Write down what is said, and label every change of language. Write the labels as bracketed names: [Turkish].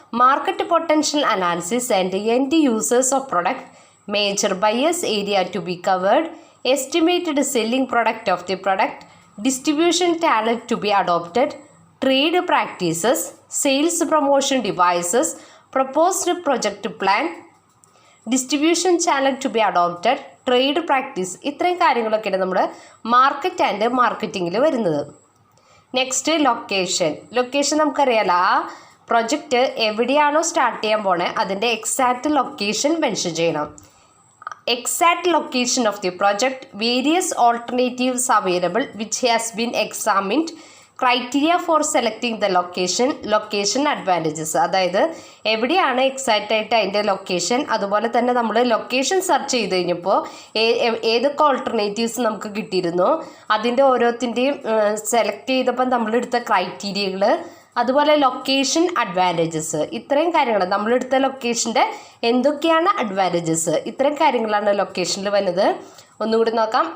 [English] market potential analysis and end users of product, major buyers area to be covered, estimated selling product of the product, distribution channel to be adopted, trade practices, sales promotion devices, proposed project plan, distribution channel to be adopted, trade practice, [Malayalam] ഇത്രയും കാര്യങ്ങളൊക്കെയാണ് നമ്മൾ market and മാർക്കറ്റിങ്ങിൽ വരുന്നത്. Next location നമുക്കറിയാലോ, ആ project എവിടെയാണോ start ചെയ്യാൻ പോണേ അതിൻ്റെ എക്സാക്റ്റ് ലൊക്കേഷൻ മെൻഷൻ ചെയ്യണം. [English] Exact location of the project, various alternatives available which has been examined, criteria for selecting the location advantages. [Malayalam] അതായത് എവിടെയാണ് എക്സാക്റ്റ് ആയിട്ട് അതിൻ്റെ ലൊക്കേഷൻ, അതുപോലെ തന്നെ നമ്മൾ ലൊക്കേഷൻ സെർച്ച് ചെയ്ത് കഴിഞ്ഞപ്പോൾ ഏതൊക്കെ ഓൾട്ടർനേറ്റീവ്സ് നമുക്ക് കിട്ടിയിരുന്നു, അതിൻ്റെ ഓരോത്തിൻ്റെയും സെലക്ട് ചെയ്തപ്പോൾ നമ്മളെടുത്ത ക്രൈറ്റീരിയകൾ, അതുപോലെ ലൊക്കേഷൻ അഡ്വാൻറ്റേജസ്, ഇത്രയും കാര്യങ്ങൾ നമ്മളെടുത്ത ലൊക്കേഷൻ്റെ എന്തൊക്കെയാണ് അഡ്വാൻറ്റേജസ്, ഇത്രയും കാര്യങ്ങളാണ് ലൊക്കേഷനിൽ വരുന്നത്. ഒന്നുകൂടി നോക്കാം.